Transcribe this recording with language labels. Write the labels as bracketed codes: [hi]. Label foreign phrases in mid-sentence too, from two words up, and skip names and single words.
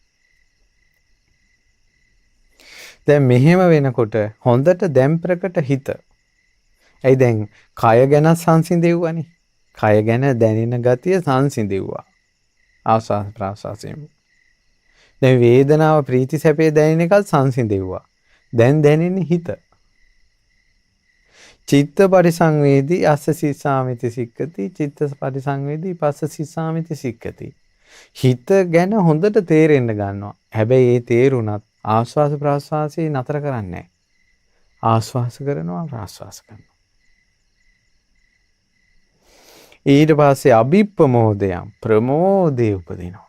[si] දැන් මෙහෙම වෙනකොට හොඳට දැන් ප්‍රකට හිත. ඇයි දැන් කය ගැන සංසිඳෙව්වනේ. කය ගැන දැනෙන ගතිය සංසිඳෙව්වා. ආස්වාද ප්‍රාස්වාසයෙන්. දැන් වේදනාව ප්‍රීති සැපේ දැනෙන එක සංසිඳෙව්වා. දැන් දැනෙන්නේ හිත. [pi] චිත්ත පරිසංවේදී අස්ස සිස්සාමිති සික්කති. චිත්ත පරිසංවේදී පස්ස සිස්සාමිති සික්කති. [si] හිත ගැන හොඳට තේරෙන්න ගන්නවා. හැබැයි ඒ තේරුණත් ආස්වාස ප්‍රාස්වාසයේ නතර කරන්නේ නැහැ. ආස්වාස කරනවා ප්‍රාස්වාස කරනවා. ඊට පස්සේ අභිප්‍රමෝදයන් ප්‍රමෝදේ උපදිනවා.